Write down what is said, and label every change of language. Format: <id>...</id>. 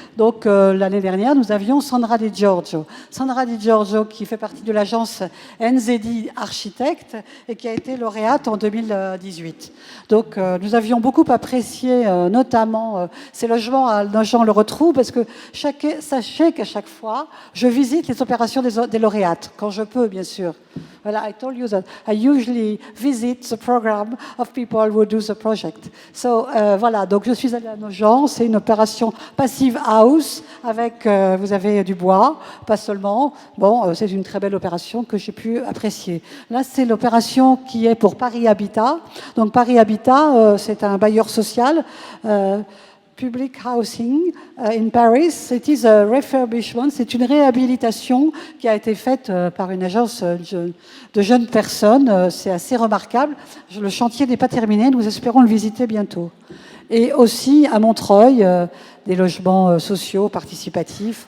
<fr>Donc l'année dernière, nous avions Sandra Di Giorgio. Sandra Di Giorgio qui fait partie de l'agence NZD Architecte et qui a été lauréate en 2018. Donc nous avions beaucoup apprécié notamment ces logements. Nos gens le retrouvent parce que sachez qu'à chaque fois, je visite les opérations des lauréates, quand je peux bien sûr.</fr> <en>Voilà, I told you that I usually visit the program of people who do the project.</en> <fr>So, voilà, donc je suis allée à Nogent, c'est une opération passive house avec, vous avez du bois, pas seulement. Bon, c'est une très belle opération que j'ai pu apprécier. Là, c'est l'opération qui est pour Paris Habitat. Donc Paris Habitat, c'est un bailleur social.</fr> <en>Public Housing in Paris. It is a refurbishment,</en> <fr>c'est une réhabilitation qui a été faite par une agence de jeunes personnes. C'est assez remarquable. Le chantier n'est pas terminé, nous espérons le visiter bientôt. Et aussi à Montreuil, des logements sociaux, participatifs.</fr>